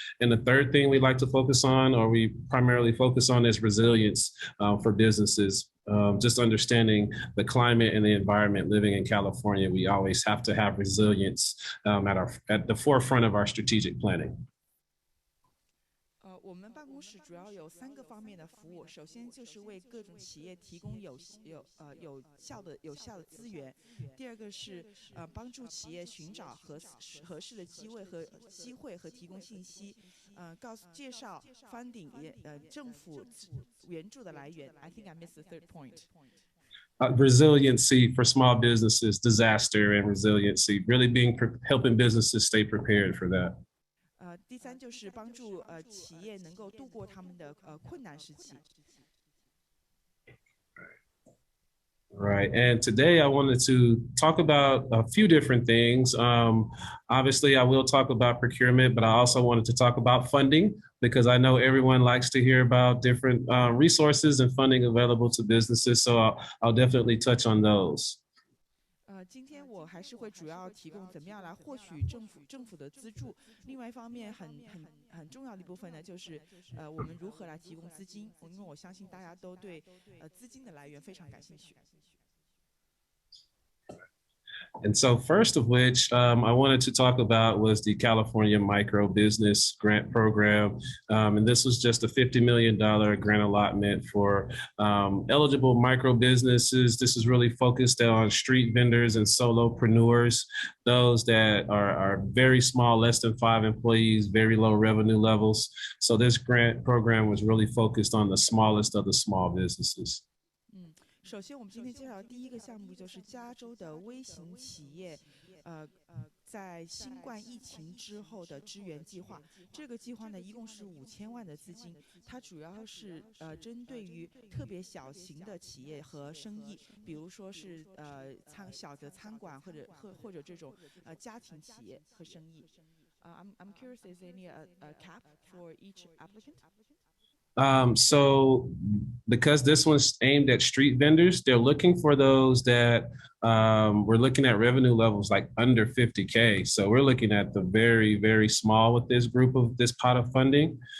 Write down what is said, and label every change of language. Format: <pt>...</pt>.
<en>And the third thing we like to focus on, or we primarily focus on, is resilience for businesses. Just understanding the climate and the environment living in California, we always have to have resilience at the forefront of our strategic planning.</en> <zh>我们办公室主要有3个方面的服务。首先就是为各种企业提供有效的资源。第二个是帮助企业寻找合适的机会和提供信息。介绍 funding 政府援助的来源。</zh> <en>I think I missed the third point. Resiliency for small businesses, disaster and resiliency, really helping businesses stay prepared for that.</en> <zh>第3就是帮助企业能够度过他们的困难时期。</zh> <en>Right. And today I wanted to talk about a few different things. Obviously, I will talk about procurement, but I also wanted to talk about funding because I know everyone likes to hear about different resources and funding available to businesses. So I'll definitely touch on those.</en> <zh>今天我还是会主要提供怎么样来获取政府的资助。另外一方面很重要的一部分呢，就是我们如何来提供资金，因为我相信大家都对资金的来源非常感兴趣。</zh> <en>And so first of which I wanted to talk about was the California Micro Business Grant Program. And this was just a $50 million grant allotment for eligible micro businesses. This is really focused on street vendors and solopreneurs, those that are very small, less than 5 employees, very low revenue levels. So this grant program was really focused on the smallest of the small businesses.</en> <zh>首先，我们今天介绍的第一个项目就是加州的微型企业，在新冠疫情之后的支援计划。这个计划呢，一共是5000万的资金，它主要是针对于特别小型的企业和生意，比如说是小的餐馆或者这种家庭企业和生意。</zh> <en>I'm curious, is there any cap for each applicant? So because this one's aimed at street vendors, they're looking for those that we're looking at revenue levels like under 50K. So we're looking at the very, very small with this group of this pot of funding.</en>